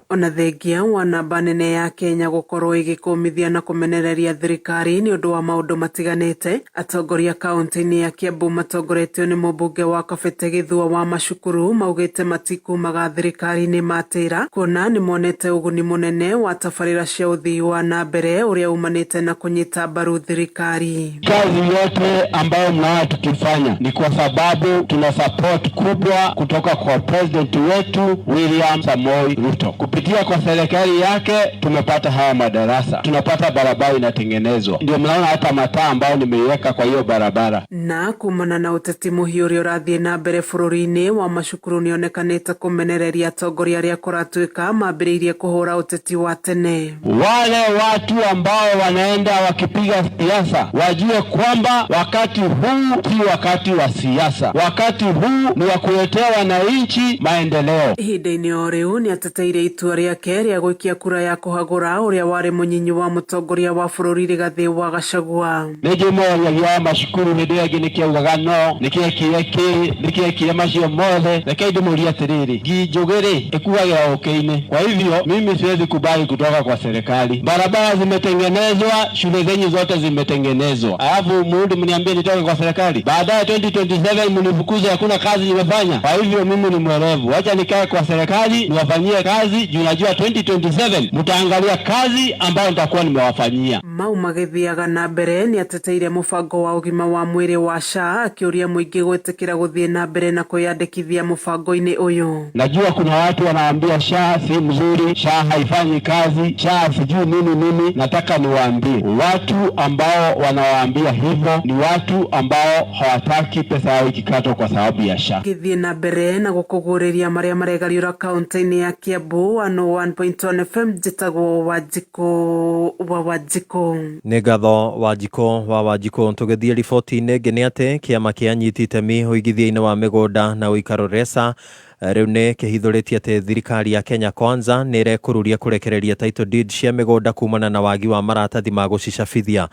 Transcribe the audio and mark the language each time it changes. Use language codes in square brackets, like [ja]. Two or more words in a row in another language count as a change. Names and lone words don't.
[ki] Ona thengia wa namba nene ya Kenya gũkorwo ĩgĩkũmithia na kũmenereria thirikari nĩ ũndũ wa maũndũ matiganĩte, atongoria kaunti-inĩ ya Kiambu matongoretio nĩ mũmbunge wa Kabete Gĩthua wa Macukuru maugĩte matikumaga thirikari-inĩ matĩra, kuona nĩ monete ũguni mũnene wa tabarĩra cia ũthii wa nambere ũrĩa umanĩte na kũnyita mbaru thirikari. [sw] Kazi yote ambayo mnaona tukifanya ni kwa sababu tuna support kubwa kutoka kwa president wetu William Samoei Ruto. Kupitia kwa serikali yake tumepata haya madarasa, tunapata barabara inatengenezwa, ndio mnaona hata mataa ambayo nimeiweka kwa hiyo barabara. [ki] Na kumana na uteti muhiu ũrĩa ũrathiĩ na mbere bũrũri-inĩ wa Macukuru nĩonekanĩte kũmenereria atongoria arĩa kũratuĩka mambĩrĩirie kũhũra uteti wa tene. [sw] Wale watu ambao wanaenda wakipiga siasa wajue kwamba wakati huu si wakati wa siasa, wakati huu ni wa kuletea wananchi maendeleo. [ki] Ihinda-inĩ o rĩu nĩ ateteire itua rĩake rĩa gũikia kura ya kũhagũra ũrĩa warĩ mũnyinyi wa mũtongoria wa bũrũri Rigathĩ wa Gachagua. Nĩnjũmũragia Macukuru hĩndĩ ĩrĩa ĩngĩ nĩkĩaugaga no nĩkĩekire macio mothe, reke ndĩmũrie atĩrĩrĩ, njũgĩ-rĩ ĩkuagĩra ũkĩ-inĩ. [sw] Kwa hivyo mimi siwezi kubali kutoka kwa serikali. Barabara zimetengenezwa, shule zenyu zote zimetengenezwa, alafu mrudi mniambie nitoke kwa serikali, baadaye 2027 mnifukuze hakuna kazi nimefanya. Kwa hivyo mimi ni mwerevu, acha nikae kwa serikali niwafanyie kazi, juu najua 2027 mtaangalia kazi ambayo nitakuwa nimewafanyia. [ki] Mau magĩthiaga na mbere nĩ ateteire mũbango wa ũgima wa mwĩrĩ wa SHA, akĩũria mũingĩ gwĩtĩkĩra gũthiĩ na mbere na kwĩyandĩkithia mũbango-inĩ ũyũ. [sw] Najua kuna watu wanaambia SHA si mzuri, SHA haifanyi kazi, SHA sijui nini. Nataka niwaambie watu ambao wanawaambia hivyo ni watu ambao hawataki pesa yao ikikatwa kwa sababu ya SHA. [ki] Gĩthiĩ na mbere na gũkũgũrĩria marĩa maregariũra kaunti-inĩ ya Kiambu 101.1 FM. Njĩtagwo Wanjiko. Nĩ ngatho Wanjiko. Tũgĩthiĩ riboti-inĩ ĩngĩ nĩ atĩ kĩama kĩa anyiti itemi ũigithia-inĩ wa mĩgũnda na ũikaro RESA rĩu nĩ kĩhithũrĩtie atĩ thirikari ya Kenya Kwanza nĩ ĩrekũrũria kũrekereria [en] title deed [ki] cia mĩgũnda kumana na wagi wa maratathi ma gũcicabithia.